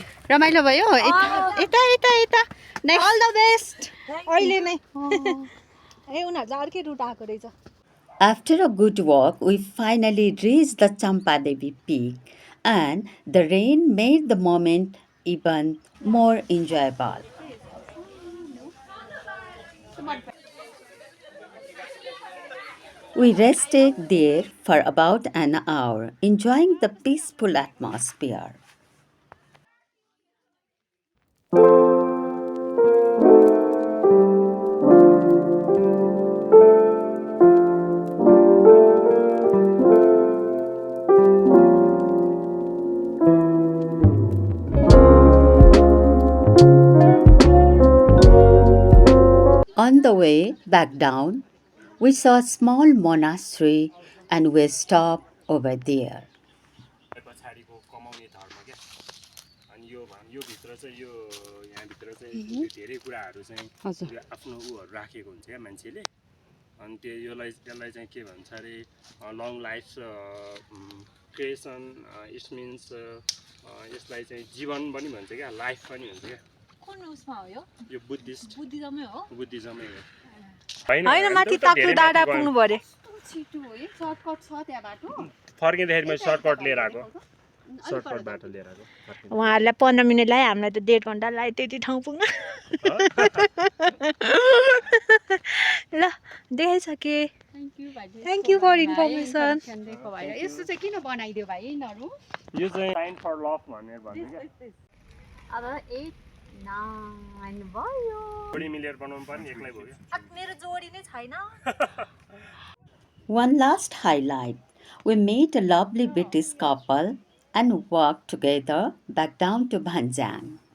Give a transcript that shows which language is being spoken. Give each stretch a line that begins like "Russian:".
Nepali: रमाइलो भयो यता यता यता
English: all the best
Nepali: अहिले नै ए उनीहरू चाहिँ अर्कै रुट आएको रहेछ
English: After a good walk, we finally reached the Champadevi peak, and the rain made the moment even more enjoyable. We rested there for about an hour, enjoying the peaceful atmosphere. On the way back down, we saw a small monastery and we stopped over there.
Nepali: पछाडिको कमाउने धर्म क्या अनि यो भित्र चाहिँ यो यहाँभित्र चाहिँ धेरै कुराहरू चाहिँ यो आफ्नो उहरू राखेको हुन्छ क्या मान्छेले अनि यसलाई चाहिँ के भन्छ अरे
English: long life creation it means
Nepali: यसलाई चाहिँ जीवन पनि भन्छ क्या लाइफ पनि भन्छ क्या कुन उसमा हो यो बुद्धिज्ममै हो बुद्धिज्ममै हो होइन माथि ताप्लु डाँडा पुग्नु पर्यो छिटो है सर्टकट छ त्यहाँ बाटो फर्किँदाखेरि मैले सर्टकट लिएर आएको सर्टकट बाटो लिएर आएको उहाँहरूलाई 15 मिनट लाग्यो हामीलाई त 1.5 घन्टा लाग्यो त्यति ठाउँ पुग्न ल देखाइसके
English: thank you for information
Nepali: यस्तो चाहिँ किन बनाइदियो भाइ यिनीहरू यो चाहिँ साइन फर लभ भनेर भन्नु क्या अब 8 9 भयो जोडी मिलेर बनाउनु पर्ने एक्लै भयो मेरो जोडी नै छैन
English: One last highlight. We met a lovely British couple and walked together back down to Vanjyang.